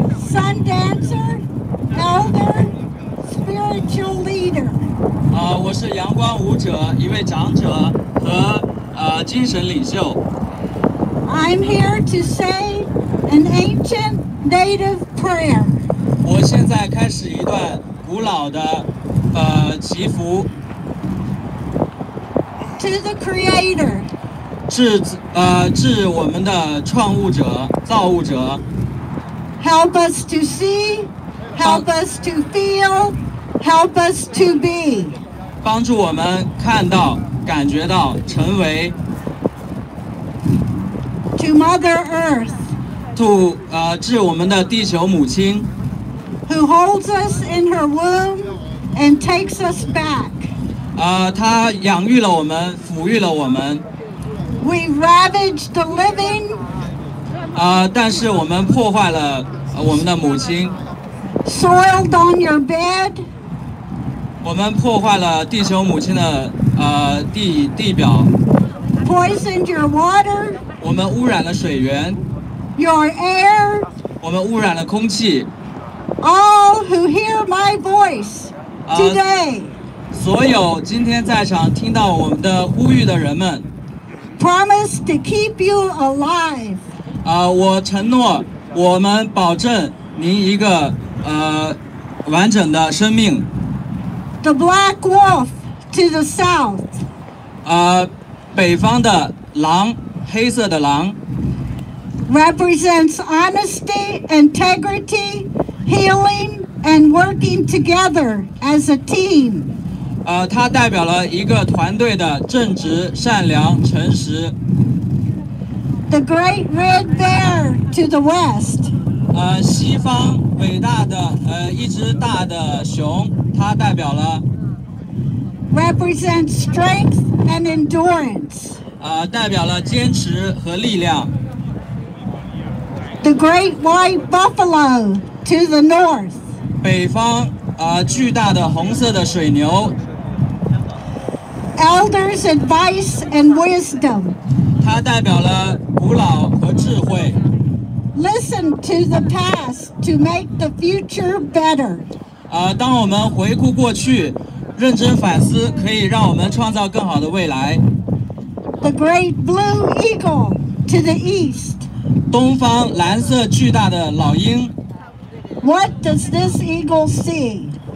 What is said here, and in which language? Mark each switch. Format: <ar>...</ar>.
<en>Sun dancer, elder, spiritual leader.</en> <zh>我是阳光舞者，一位长者和精神领袖。</zh> <en>I'm here to say an ancient native prayer.</en> <zh>我现在开始一段古老的祈福。</zh> <en>To the Creator.</en> <zh>致我们的创物者、造物者。</zh> <en>Help us to see, help us to feel, help us to be.</en> <zh>帮助我们看到、感觉到、成为。</zh> <en>To Mother Earth.</en> <zh>致我们的地球母亲。</zh> <en>Who holds us in her womb and takes us back.</en> <zh>她养育了我们，抚育了我们。</zh> <en>We ravaged the living.</en> <zh>但是我们破坏了我们的母亲。</zh> <en>Soiled on your bed.</en> <zh>我们破坏了地球母亲的地表。</zh> <en>Poisoned your water.</en> <zh>我们污染了水源。</zh> <en>Your air.</en> <zh>我们污染了空气。</zh> <en>All who hear my voice today.</en> <zh>所有今天在场听到我们的呼吁的人们。</zh> <en>Promise to keep you alive.</en> <zh>我承诺，我们保证您一个完整的生命。</zh> <en>The black wolf to the south.</en> <zh>北方的狼，黑色的狼。</zh> <en>Represents honesty, integrity, healing, and working together as a team.</en> <zh>它代表了一个团队的正直、善良、诚实。</zh> <en>The great red bear to the west.</en> <zh>西方伟大的一只大的熊，它代表了</zh> <en>Represents strength and endurance.</en> <zh>代表了坚持和力量。</zh> <en>The great white buffalo to the north.</en> <zh>北方巨大的红色的水牛。</zh> <en>elders' advice and wisdom.</en> <zh>它代表了古老和智慧。</zh> <en>Listen to the past to make the future better.</en> <zh>当我们回顾过去，认真反思，可以让我们创造更好的未来。</zh> <en>The great blue eagle to the east.</en> <zh>东方蓝色巨大的老鹰。</zh> <en>What does this eagle see?</en>